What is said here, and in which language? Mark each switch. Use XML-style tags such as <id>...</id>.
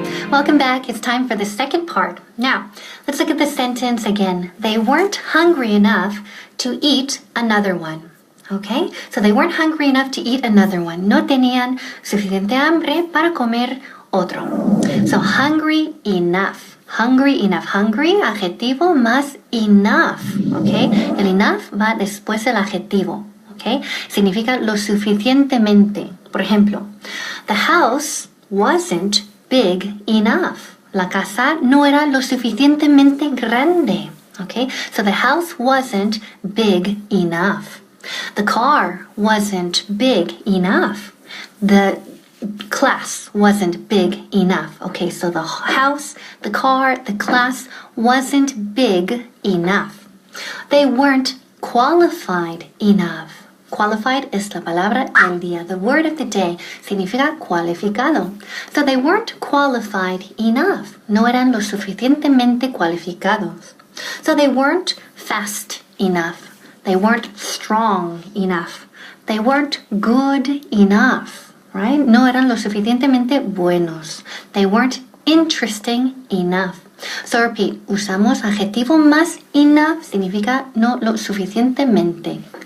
<en>Welcome back. It's time for the second part. Now, let's look at the sentence again. They weren't hungry enough to eat another one. Okay? So they weren't hungry enough to eat another one.</en> <es>No tenían suficiente hambre para comer otro.</es> <en>So hungry enough. Hungry enough. Hungry,</en> <es>adjetivo más</es> <en>enough. Okay?</en> <es>El enough va después del adjetivo. Okay? Significa lo suficientemente. Por ejemplo,</es> <en>the house wasn't big enough.</en> <es>La casa no era lo suficientemente grande. Okay?</es> <en>So the house wasn't big enough. The car wasn't big enough. The class wasn't big enough. Okay, so the house, the car, the class wasn't big enough. They weren't qualified enough.</en> <es>Qualified es la palabra del día.</es> <en>The word of the day</en> <es>significa cualificado.</es> <en>So they weren't qualified enough.</en> <es>No eran lo suficientemente cualificados.</es> <en>So they weren't fast enough. They weren't strong enough. They weren't good enough, right?</en> <es>No eran lo suficientemente buenos.</es> <en>They weren't interesting enough. So repeat,</en> <es>usamos adjetivo más enough, significa no lo suficientemente.</es>